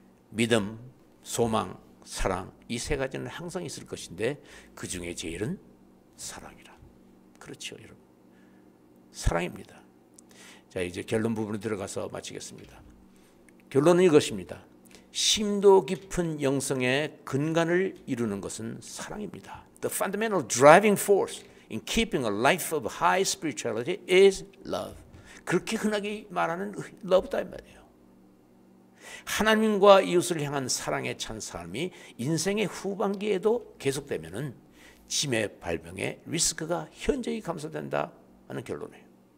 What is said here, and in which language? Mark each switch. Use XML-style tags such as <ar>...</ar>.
<ko>믿음, 소망, 사랑 이 세 가지는 항상 있을 것인데 그 중에 제일은 사랑이라. 그렇죠, 여러분. 사랑입니다. 자, 이제 결론 부분으로 들어가서 마치겠습니다. 결론은 이것입니다. 심도 깊은 영성의 근간을 이루는 것은 사랑입니다.</ko> <en>The fundamental driving force in keeping a life of high spirituality is love.</en> <ko>그렇게 흔하게 말하는 love다 이 말이에요. 하나님과 이웃을 향한 사랑의 찬 삶이 인생의 후반기에도 계속되면은 치매 발병의 리스크가 현저히 감소된다 하는 결론이에요.</ko>